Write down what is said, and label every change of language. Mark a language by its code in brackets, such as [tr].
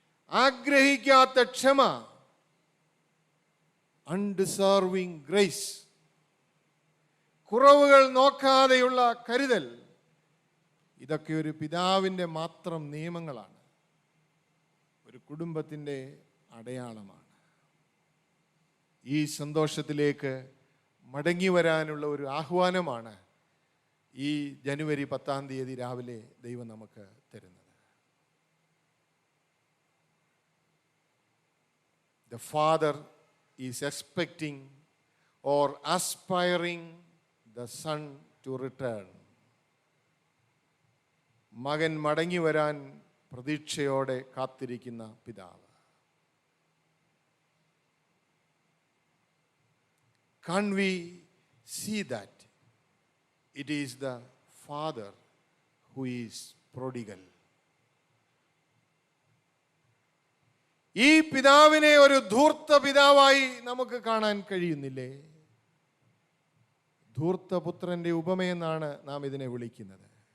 [ml] ആഗ്രഹിക്കാത്ത ക്ഷമ, അൺഡിസേർവിംഗ് ഗ്രേസ്, കുറവുകൾ നോക്കാതെയുള്ള കരുതൽ, ഇതൊക്കെ ഒരു പിതാവിൻ്റെ മാത്രം നിയമങ്ങളാണ്, ഒരു കുടുംബത്തിൻ്റെ അടയാളമാണ്. ഈ സന്തോഷത്തിലേക്ക് മടങ്ങി വരാനുള്ള ഒരു ആഹ്വാനമാണ് ഈ ജനുവരി 10 രാവിലെ ദൈവം നമുക്ക് തരുന്നത്. [en] The father is expecting or aspiring the son to return. [ml] മകൻ മടങ്ങി വരാൻ പ്രതീക്ഷയോടെ കാത്തിരിക്കുന്ന പിതാവ്. [en] Can't we see that it is the father who is prodigal? [ml] ഈ പിതാവിനെ ഒരു ധൂർത്ത പിതാവായി നമുക്ക് കാണാൻ കഴിയുന്നില്ലേ? ധൂർത്തപുത്രന്റെ ഉപമയെന്നാണ് നാം ഇതിനെ വിളിക്കുന്നത്.